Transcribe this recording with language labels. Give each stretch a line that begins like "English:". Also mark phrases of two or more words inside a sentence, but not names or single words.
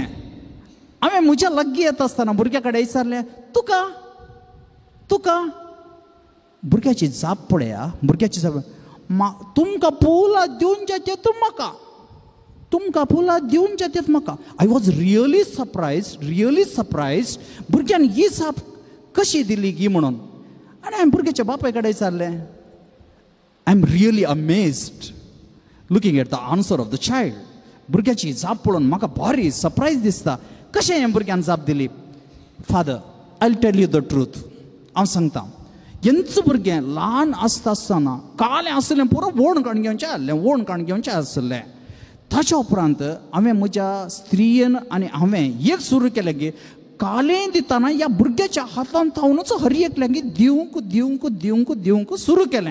Konkani: हांवें म्हज्या लागीं येता आसतना भुरग्या कडेन विचारलें, तुका तुका भुरग्याची जाप पळया, भुरग्याची जाप, तुमकां फुलां दिवन जेतेत म्हाका, तुमकां फुलां दिवन जेतेत म्हाका.
English: I was really surprised
Konkani: भुरग्यान ही जाप कशी दिली गी म्हणून. आनी हांवें भुरग्याच्या बापाय कडेन विचारलें,
English: I am really amazed looking at the answer of the child.
Konkani: भुरग्याची जाप पळोवन म्हाका भारी सरप्रायज दिसता. कशें हें भुरग्यान जाप दिली?
English: Father I will tell you the truth.
Konkani: हांव सांगता, हेंच भुरगें ल्हान आसता आसतना कालें आसलें, पुरो वोण काण घेवचें आसलें. ताच्या उपरांत हांवें म्हज्या स्त्रियेन आनी हांवें एक सुरू केलें की कालें दितना ह्या भुरग्याच्या हातान थावनूच हर एकल्याक दिवंक सुरू केलें.